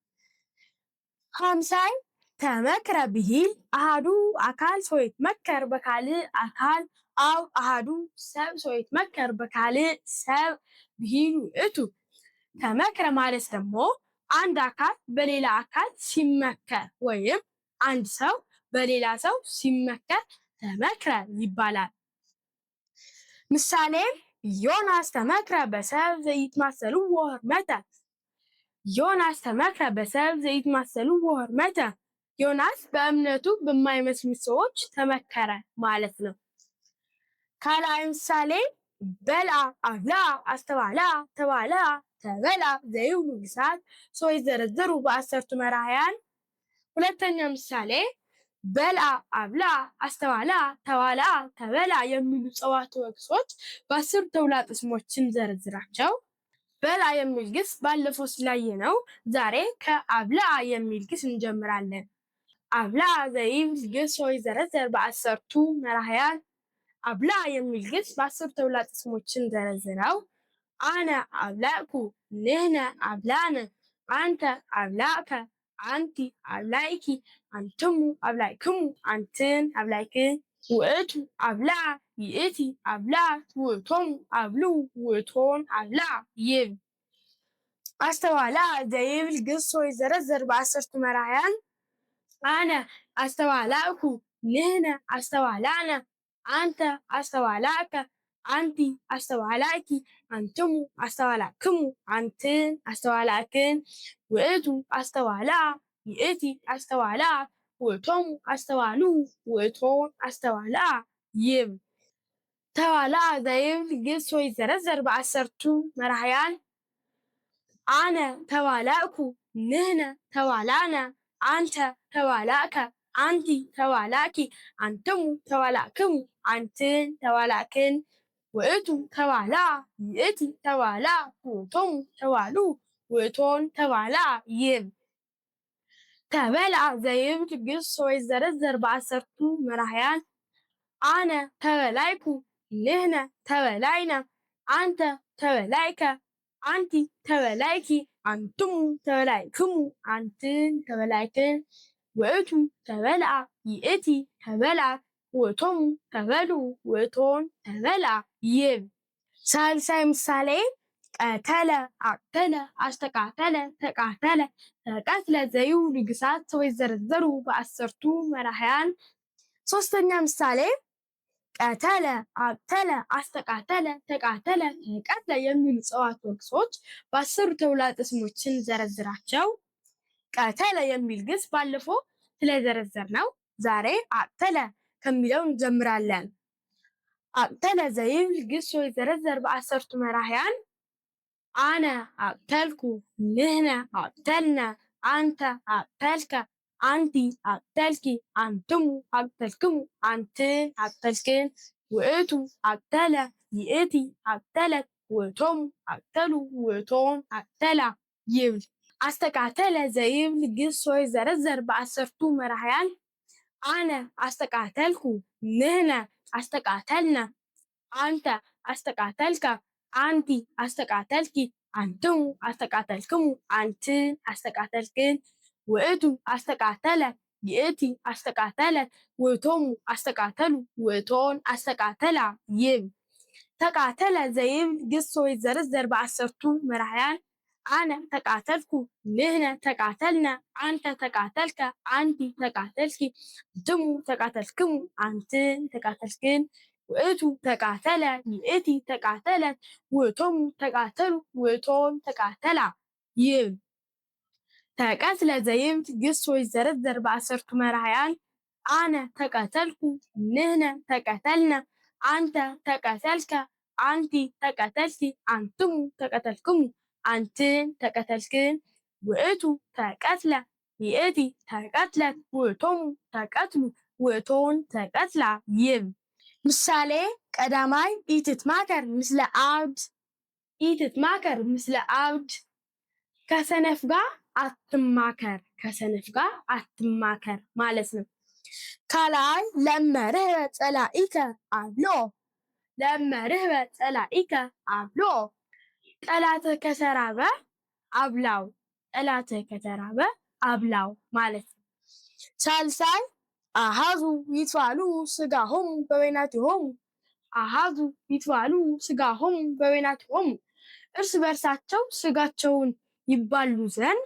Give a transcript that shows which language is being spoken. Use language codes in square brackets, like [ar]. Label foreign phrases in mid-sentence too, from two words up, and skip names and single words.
[gez] ሀምሳይ ተመክረ ብሂል አሃዱ አካል ሶይትመከር በካልእ አካል አው አሃዱ ሰብ ሶይትመከር በካልእ ሰብ ብሂል ውእቱ። [am] ተመክረ ማለት ደግሞ አንድ አካል በሌላ አካል ሲመከር ወይም አንድ ሰው በሌላ ሰው ሲመከር ተመክረ ይባላል። [gez] ምሳሌ ዮናስ ተመክረ በሰብ ዘይትማሰልዎ ሕርመተ። ዮናስ ተመክረ በሰብ ዘይትማሰልዎ ሕርመተ። [am] ዮናስ በእምነቱ በማይመስሉት ሰዎች ተመከረ ማለት ነው። [gez] ካልአይ ምሳሌ በልዐ አብልዐ አስተብዓልዐ ተባልዐ ተበልዐ ዘይብሉ ግሳት ዘረዘሩ በአሰርቱ መራሕያን። [am] ሁለተኛ ምሳሌ በልዐ አብልዐ አስተብዓልዐ ተባልዐ ተበልዐ የሚሉ ጸዋትወ ግሶች በአስር ተውላጠ ስሞችን ዘረዝራቸው። በልዐ የሚል ግስ ባለፈው ስላየነው ዛሬ ከአብልዐ የሚል ግስ እንጀምራለን። [gez] አብልዐ ዘይብል ግስ ወይዘረዘር በአሰርቱ መራሕያን። [am] አብልዐ የሚል ግስ በአስር ተውላጠ ስሞችን ዘረዝረው [gez] አነ አብላዕኩ፣ ንሕነ አብላዕነ፣ አንተ አብላዕከ፣ አንቲ አብላዕኪ፣ አንትሙ አብላዕክሙ፣ አንትን አብላዕክን፣ ውእቱ አብልዐ፣ ይእቲ አብልዐት፣ ውእቶሙ አብልዑ፣ ውእቶን አብልዐ ይብል። አስተብዓልዐ ዘይብል ግስ ወይዘረዘር በአሰርቱ መራሕያን አነ አስተብዓልዐኩ፣ ንሕነ አስተብዓልዐነ፣ አንተ አስተብዓልዐከ፣ አንቲ አስተብዓልዐኪ፣ አንትሙ አስተብዓልዐክሙ፣ አንትን አስተብዓልዐክን፣ ውእቱ አስተብዓልዐ፣ ይእቲ አስተብዓልዐት፣ ውእቶሙ አስተብዓልዑ፣ ውእቶን አስተብዓልዐ ይብል። ተባልዐ ዘይብል ግስ ወይዘረዘር በአሰርቱ መራሕያን አነ ተባልዐኩ፣ ንሕነ ተባልዐነ፣ አንተ ተባልዐከ፣ አንቲ ተባልዐኪ፣ አንትሙ ተባልዐክሙ፣ አንትን ተባልዐክን፣ ውእቱ ተባልዐ፣ ይእቲ ተባልዐት፣ ውእቶሙ ተባልዑ፣ ውእቶን ተባልዐ ይብል። ተበልዐ ዘይብል ግስ ወይዘረዘር በአሰርቱ መራሕያን አነ ተበላይኩ፣ ንሕነ ተበላይነ፣ አንተ ተበላይከ፣ አንቲ ተበላይኪ፣ አንትሙ ተበላይክሙ፣ አንትን ተበላይክን፣ ውእቱ ተበልዐ፣ ይእቲ ተበልዐት፣ ውእቶሙ ተበልዑ፣ ውእቶን ተበልዐ ይብል። ሳልሳይ ምሳሌ ቀተለ፣ አቅተለ፣ አስተቃተለ፣ ተቃተለ፣ ተቀትለ ዘይብሉ ግሳት ወይዘረዘሩ በአሰርቱ መራሕያን። [am] ሶስተኛ ምሳሌ ቀተለ፣ አቅተለ፣ አስተቃተለ፣ ተቃተለ፣ ተቀትለ የሚሉ ጸዋትወ ግሶች በአስሩ ተውላጠ ስሞችን ዘረዝራቸው። ቀተለ የሚል ግስ ባለፈው ስለዘረዘርነው ዛሬ አቅተለ ከሚለው እንጀምራለን። [gez] አቅተለ ዘይብል ግስ ወይዘረዘር በአሰርቱ መራሕያን አነ አቅተልኩ፣ ንሕነ አቅተልነ፣ አንተ አቅተልከ፣ አንቲ አቅተልኪ፣ አንትሙ አቅተልክሙ፣ አንትን አቅተልክን፣ ውእቱ አቅተለ፣ ይእቲ አቅተለት፣ ውእቶሙ አቅተሉ፣ ውእቶን አቅተላ ይብል። አስተቃተለ ዘይብል ግስ ወይዘረዘር በአሰርቱ መራሕያን አነ አስተቃተልኩ፣ ንሕነ አስተቃተልነ፣ አንተ አስተቃተልከ፣ አንቲ አስተቃተልኪ፣ አንትሙ አስተቃተልክሙ፣ አንትን አስተቃተልክን፣ ውእቱ አስተቃተለ፣ ይእቲ አስተቃተለት፣ ውእቶሙ አስተቃተሉ፣ ውእቶን አስተቃተላ ይብል። ተቃተለ ዘይብል ግስ ወይዘረዘር በአሰርቱ መራሕያን አነ ተቃተልኩ ንሕነ ተቃተልነ አንተ ተቃተልከ አንቲ ተቃተልኪ እንትሙ ተቃተልክሙ አንትን ተቃተልክን ውእቱ ተቃተለ ይእቲ ተቃተለት ውእቶሙ ተቃተሉ ውእቶን ተቃተላ ይብል። ተቀትለ ዘይምት ግስ ወይ ዘረዘር በአሰርቱ መራሕያን አነ ተቀተልኩ ንሕነ ተቀተልነ አንተ ተቀተልከ አንቲ ተቀተልኪ አንትሙ ተቀተልክሙ አንትን ተቀተልክን ውእቱ ተቀትለ ይእቲ ተቀትለት ውእቶሙ ተቀትሉ ውእቶን ተቀትላ ይብል። ምሳሌ ቀዳማይ ኢትትማከር ምስለ አብድ ኢትትማከር ምስለ አብድ [am] ከሰነፍ ጋር አትማከር ከሰነፍ ጋር አትማከር ማለት ነው። [gez] ካልአይ ለመርህበ ጸላኢከ አብሎ ለመርህበ ጸላኢከ አብሎ [am] ጠላትህ ከተራበ አብላው ጠላትህ ከተራበ አብላው ማለት ነው። [gez] ሳልሳይ አሃዙ ይትፋሉ ስጋሆሙ በበይናቲሆሙ አሃዙ ይትፋሉ ስጋሆሙ በበይናቲሆሙ [am] እርስ በርሳቸው ስጋቸውን ይባሉ ዘንድ